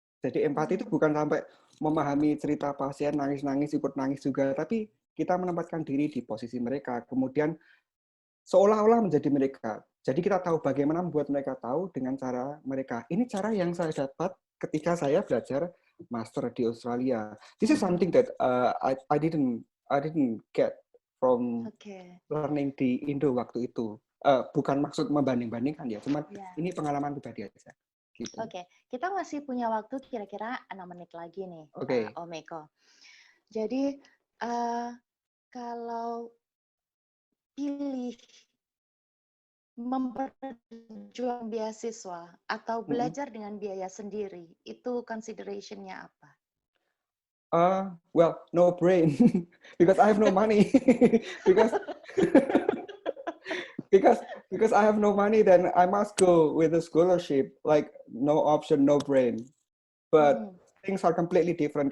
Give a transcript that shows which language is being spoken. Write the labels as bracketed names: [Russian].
[Indonesian] Jadi empati itu bukan sampai memahami cerita pasien nangis-nangis, ikut nangis juga, tapi kita menempatkan diri di posisi mereka, kemudian seolah-olah menjadi mereka. Jadi kita tahu bagaimana membuat mereka tahu dengan cara mereka. Ini cara yang saya dapat ketika saya belajar master di Australia. [English] This is something that I didn't get from learning [Indonesian] di Indo waktu itu. Bukan maksud membanding-bandingkan ya, cuman ini pengalaman pribadi aja. Gitu. Oke, kita masih punya waktu kira-kira 6 menit lagi nih, Om Eko. Jadi kalau pilih memperjuang beasiswa atau belajar dengan biaya sendiri, itu consideration-nya apa? [English] Well, no brain, because I have no money. because I have no money, then I must go with a scholarship. Like no option, no brain. But things are completely different.